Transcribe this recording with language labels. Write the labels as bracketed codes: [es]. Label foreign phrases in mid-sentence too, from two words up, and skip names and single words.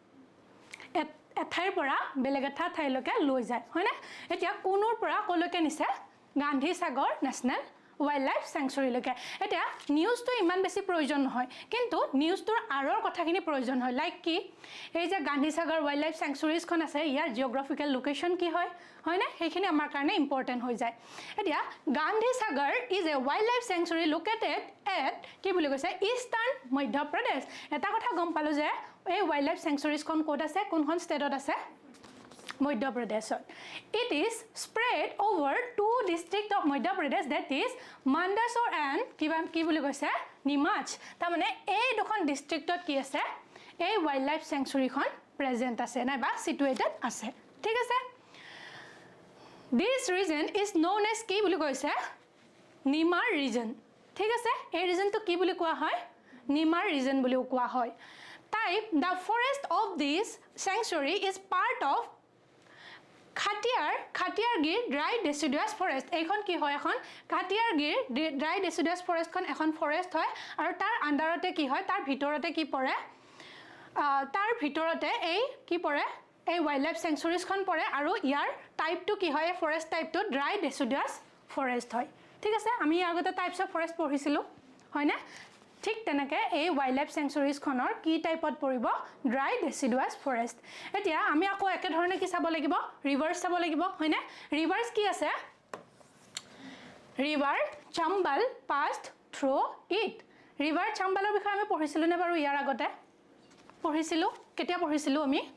[as] এঠাইৰ পৰা বেলেগ এটা ঠাইলৈকে লৈ যায় হয়নে এতিয়া কোনৰ পৰা কলৈকে নিছে গান্ধী সাগৰ ন্যাশনাল ওয়াইল্ড লাইফ সেঞ্চুৰিলৈকে এতিয়া নিউজটো ইমান বেছি প্ৰয়োজন নহয় কিন্তু নিউজটোৰ আৰৰ কথাখিনি প্ৰয়োজন হয় লাইক কি এই যে গান্ধী সাগৰ [en] wildlife [as] সেঞ্চুৰিজখন আছে ইয়াৰ [en] geographical location [as] কি হয় হয়নে সেইখিনি আমাৰ কাৰণে ইম্পৰ্টেন্ট হৈ যায় এতিয়া [en] Gandhi Sagar is a wildlife sanctuary located at [as] কি বুলি কৈছে ইষ্টাৰ্ণ মধ্য প্ৰদেশ এটা কথা গম পালো যে এই [en] wildlife [as] সেঞ্চুৰিজখন ক'ত আছে কোনখন ষ্টেটত আছে Madhya Pradesh. [en] It is spread over two districts of Madhya Pradesh that is Mandsaur and [as] কি বুলি কৈছে Nimach তাৰ মানে এই দুখন ডিস্ট্ৰিক্টত কি আছে এই [en] wildlife [as] সেঞ্চুৰিখন প্ৰেজেন্ট আছে নাইবা সিটুৱেটেড আছে ঠিক আছে [en] This region is known as [as] কি বুলি কৈছে Nimar region ঠিক আছে এই ৰিজনটো কি বুলি কোৱা হয় Nimar region বুলি কোৱা হয় [en] Type the forest of this sanctuary is part of Khatiyargir dry deciduous forest [as] এইখন কি হয় এখন [en] Khatiyargir dry deciduous forest [as] খন এখন ফৰেষ্ট হয় আৰু তাৰ আন্ডাৰতে কি হয় তাৰ ভিতৰতে কি পৰে তাৰ ভিতৰতে এই কি পৰে এই [en] wildlife [as] স্যাংচুয়াৰিজখন পৰে আৰু ইয়াৰ টাইপটো কি হয় ফৰেষ্ট টাইপটো [en] dry deciduous [as] ফৰেষ্ট হয় ঠিক আছে আমি আগতে [en] types of forest [as] পঢ়িছিলো হয় না ঠিক তেনেকে এই [en] wildlife [as] স্যাংচুয়াৰিজখনৰ কি টাইপত পৰিব [en] dry deciduous forest [as] এতিয়া আমি আকৌ একে ধৰণে কি চাব লাগিব ৰিভাৰ্স চাব লাগিব হয় না ৰিভাৰ্স কি আছে [en] river Chambal passed through it [as] ৰিভাৰ চাম্বালৰ বিষয়ে আমি পঢ়িছিলো নে বাৰু ইয়াৰ আগতে পঢ়িছিলো কেতিয়া পঢ়িছিলো আমি